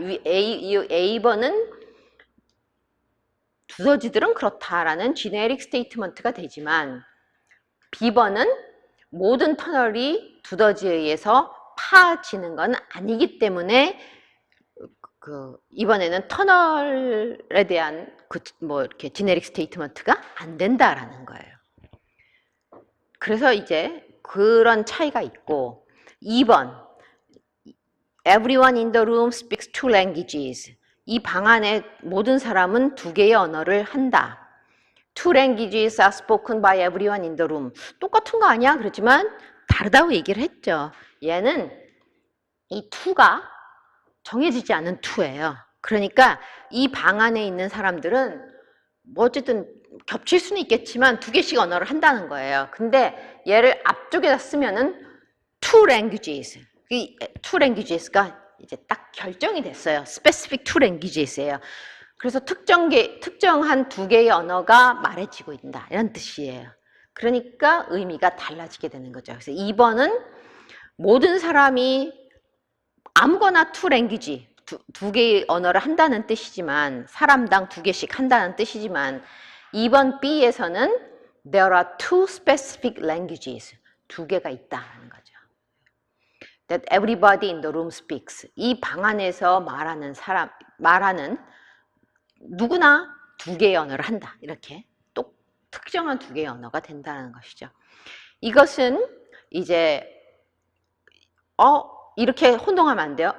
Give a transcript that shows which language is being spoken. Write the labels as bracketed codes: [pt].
[ko] 이 A번은 두더지들은 그렇다라는 generic statement가 되지만 B번은 모든 터널이 두더지에 의해서 파지는 건 아니기 때문에 이번에는 터널에 대한 뭐 이렇게 generic statement가 안 된다라는 거예요. 그래서 이제 그런 차이가 있고 2번 [en] Everyone in the room speaks two languages. [ko] 이 방 안에 모든 사람은 두 개의 언어를 한다. [en] Two languages are spoken by everyone in the room. [ko] 똑같은 거 아니야? 그렇지만 다르다고 얘기를 했죠. 얘는 이 two가 정해지지 않은 two예요. 그러니까 이 방 안에 있는 사람들은 뭐 어쨌든 겹칠 수는 있겠지만 두 개씩 언어를 한다는 거예요. 근데 얘를 앞쪽에다 쓰면은 two languages. 이 two languages가 이제 딱 결정이 됐어요. [en] specific two languages [ko] 예요. 그래서 특정한 두 개의 언어가 말해지고 있다. 이런 뜻이에요. 그러니까 의미가 달라지게 되는 거죠. 그래서 2번은 모든 사람이 아무거나 two language, 두 개의 언어를 한다는 뜻이지만 사람당 두 개씩 한다는 뜻이지만 2번 B에서는 [en] there are two specific languages. [ko] 두 개가 있다는 거죠. [en] That everybody in the room speaks. [ko] 이 방 안에서 말하는 누구나 두 개의 언어를 한다. 이렇게 또 특정한 두 개의 언어가 된다는 것이죠. 이것은 이제 이렇게 혼동하면 안 돼요.